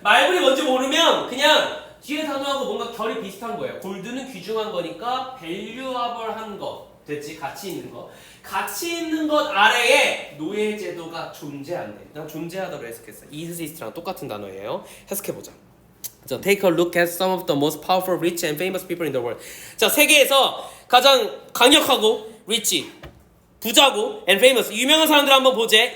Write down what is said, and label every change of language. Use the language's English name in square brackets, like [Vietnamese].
[Korean] 마블이 뭔지 모르면 그냥 뒤에 단어하고 뭔가 결이 비슷한 거예요. 골드는 귀중한 거니까 valuable한 거. 됐지? 가치 있는 거. 가치 있는 것 아래에 노예 제도가 존재한대. 난 존재하다고 해석했어. exist랑 똑같은 단어예요. 해석해보자. [English] 자, take a look at some of the most powerful, rich and famous people in the world. [Korean] 자, 세계에서 가장 강력하고 rich, 부자고 and famous, 유명한 사람들 한번 보제.